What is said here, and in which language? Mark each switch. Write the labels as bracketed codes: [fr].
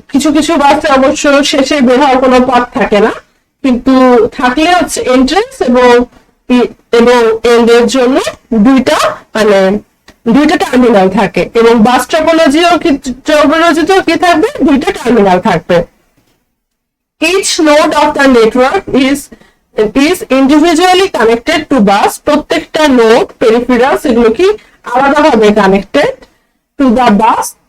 [bn] কিছু কিছু বাসে অবশ্য শেষে বের হওয়ার কোনো পথ থাকে না, কিন্তু থাকলে হচ্ছে এন্ট্রেন্স এবং এন্ডের জন্য দুইটা টার্মিনাল থাকে. এবং বাস টপোলজিতেও কি থাকবে? দুইটা টার্মিনাল থাকবে. [en] Each node of the network is individually connected to bus. [bn] প্রত্যেকটা নোড peripherals এগুলো কি আলাদাভাবে [en] connected to the bus.